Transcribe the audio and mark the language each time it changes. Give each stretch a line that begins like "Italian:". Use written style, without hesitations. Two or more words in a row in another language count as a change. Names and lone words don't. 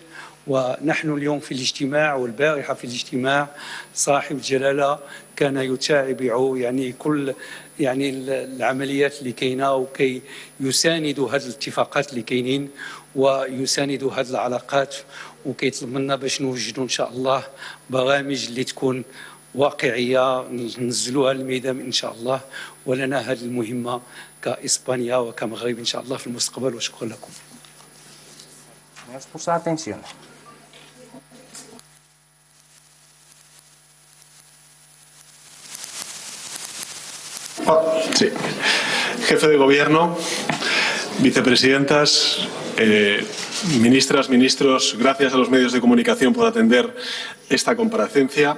Arabic: ونحن اليوم في الاجتماع والبارحة في الاجتماع صاحب الجلالة كان يتابع كل العمليات اللي كاينه وكي يساندوا هذه الاتفاقات اللي كاينين ويساندوا هذه العلاقات، وكيطلب منا باش نوجدوا ان شاء الله برامج اللي تكون واقعيه ننزلوها للميدان ان شاء الله. ولنا هذه المهمه كاسبانيا وكمغرب ان شاء الله في المستقبل. وشكرا لكم.
Spanish: Sí. Jefe de Gobierno, vicepresidentas, ministras, ministros, gracias a los medios de comunicación por atender esta comparecencia.